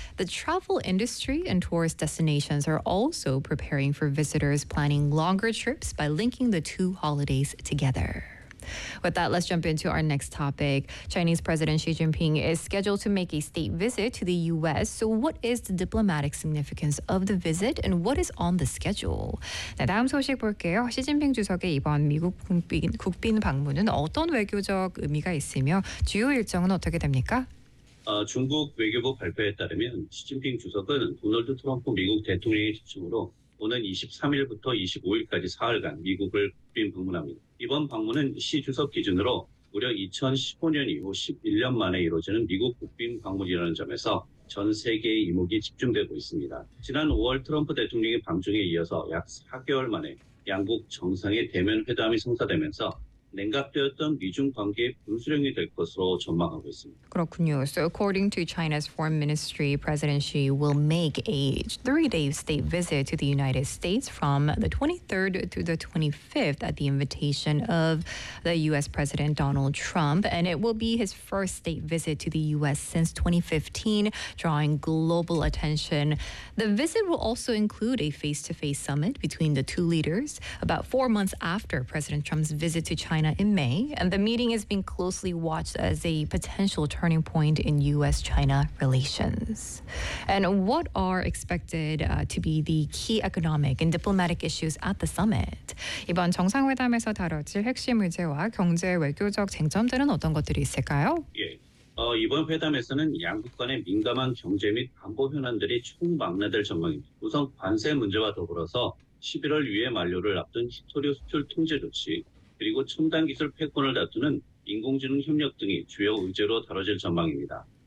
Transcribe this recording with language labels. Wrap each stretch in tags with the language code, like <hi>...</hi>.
<en>The travel industry and tourist destinations are also preparing for visitors planning longer trips by linking the two holidays together. With that, let's jump into our next topic. Chinese President Xi Jinping is scheduled to make a state visit to the U.S. So what is the diplomatic significance of the visit and what is on the schedule?</en> <ko>네, 다음 소식 볼게요. 시진핑 주석의 이번 미국 국빈 방문은 어떤 외교적 의미가 있으며 주요 일정은 어떻게 됩니까? 중국 외교부 발표에 따르면 시진핑 주석은 도널드 트럼프 미국 대통령의 지침으로 오는 23일부터 25일까지 사흘간 미국을 국빈 방문합니다. 이번 방문은 시 주석 기준으로 무려 2015년 이후 11년 만에 이루어지는 미국 국빈 방문이라는 점에서 전 세계의 이목이 집중되고 있습니다. 지난 5월 트럼프 대통령의 방중에 이어서 약 4개월 만에 양국 정상의 대면 회담이 성사되면서 냉각되었던 미중 관계의 분수령이 될 것으로 전망하고 있습니다. 그렇군요.</ko> <en>So according to China's foreign ministry, President Xi will make a three-day state visit to the United States from the 23rd to the 25th at the invitation of the U.S. President Donald Trump. And it will be his first state visit to the U.S. since 2015, drawing global attention. The visit will also include a face-to-face summit between the two leaders about 4 months after President Trump's visit to China in May, and the meeting is being closely watched as a potential turning point in U.S.-China relations. And what are expected to be the key economic and diplomatic issues at the summit?</en> <ko>이번 정상회담에서 다뤄질 핵심 의제와 경제 외교적 쟁점들은 어떤 것들이 있을까요? 이번 회담에서는 양국 간의 민감한 경제 및 안보 현안들이 총망라될 전망입니다. 우선 관세 문제와 더불어서 11월 유예 만료를 앞둔 희토류 수출 통제 조치, 그리고 첨단 기술 패권을 다투는 인공지능 협력 등이 주요 의제로 다뤄질 전망입니다.</ko>